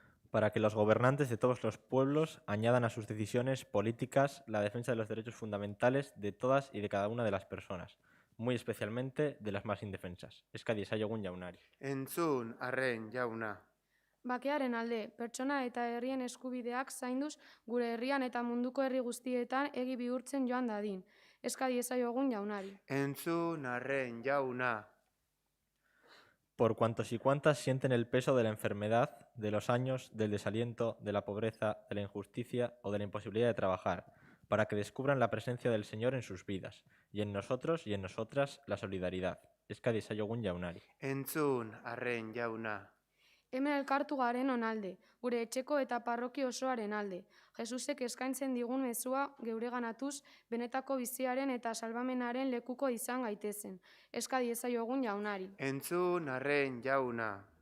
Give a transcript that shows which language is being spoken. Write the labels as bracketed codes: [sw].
[es] Para que los gobernantes de todos los pueblos añadan a sus decisiones políticas la defensa de los derechos fundamentales de todas y de cada una de las personas, muy especialmente de las más indefensas. [eu] Eska diezaiogun jaunari. Entzun, arren, jauna. Bakearen alde, pertsona eta herrien eskubideak zainduz gure herrian eta munduko herri guztietan egi bihurtzen joan dadin. Eska diezaiogun jaunari. Entzun, arren, jauna. [es] Por cuantos y cuantas sienten el peso de la enfermedad, de los años, del desaliento, de la pobreza, de la injusticia o de la imposibilidad de trabajar, para que descubran la presencia del Señor en sus vidas, y en nosotros y en nosotras la solidaridad. [eu] Eska diezaiogun jaunari. Entzun, arren, jauna. Hemen elkartu garen onalde, gure etxeko eta parroki osoaren alde. Jesusek eskaintzen digun mezua geureganatuz, benetako biziaren eta salbamenaren lekuko izan gaitezen. Eska diezaiogun jaunari. Entzun, arren, jauna.